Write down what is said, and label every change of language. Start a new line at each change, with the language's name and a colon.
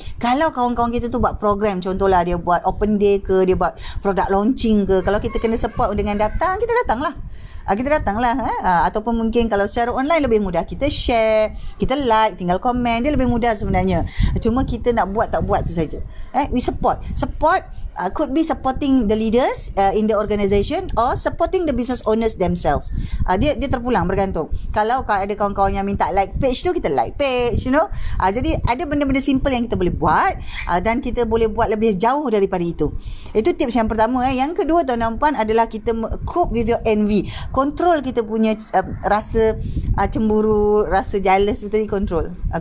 Malay: Kalau kawan-kawan kita tu buat program, contohlah dia buat open day ke, dia buat product launching ke, kalau kita kena support dengan datang, kita datanglah. Ataupun mungkin kalau secara online lebih mudah, kita share, kita like, tinggal komen, dia lebih mudah sebenarnya. Cuma kita nak buat tak buat tu saja.
English: We support could be supporting the leaders in the organisation or supporting the business owners themselves.
Malay: Dia terpulang, bergantung. Kalau ada kawan-kawan yang minta like page tu, kita like page, jadi ada benda-benda simple yang kita boleh buat, dan kita boleh buat lebih jauh daripada itu. Itu tips yang pertama. Yang kedua tuan dan puan adalah kita
English: cope with your envy.
Malay: Kontrol kita punya rasa cemburu, rasa jealous tu tadi, kontrol.